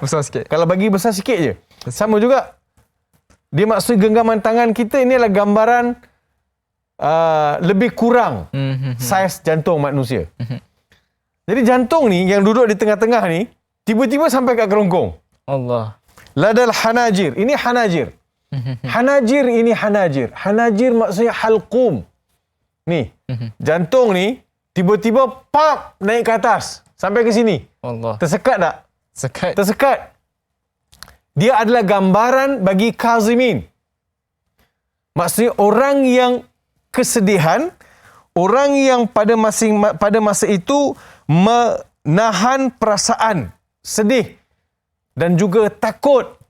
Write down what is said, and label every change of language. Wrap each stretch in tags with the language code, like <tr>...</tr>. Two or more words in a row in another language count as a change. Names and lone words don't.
<ms>Besar sikit. Kalau bagi besar sikit je. Sama juga. Dia maksud genggaman tangan kita ini adalah gambaran lebih kurang saiz jantung manusia. Jadi jantung ni yang duduk di tengah-tengah ni tiba-tiba sampai kat kerongkong. Allah.</ms> <ar>لدى الحناجر.</ar> <ms>Ini hanajir. Hanajir ini hanajir. Hanajir maksudnya halqum. Ni. Jantung ni tiba-tiba pap naik ke atas sampai ke sini. Allah. Tersekat tak? Sekat. Tersekat. Dia adalah gambaran bagi kazimin. Maksudnya orang yang kesedihan, orang yang pada masa itu menahan perasaan sedih dan juga takut.</ms>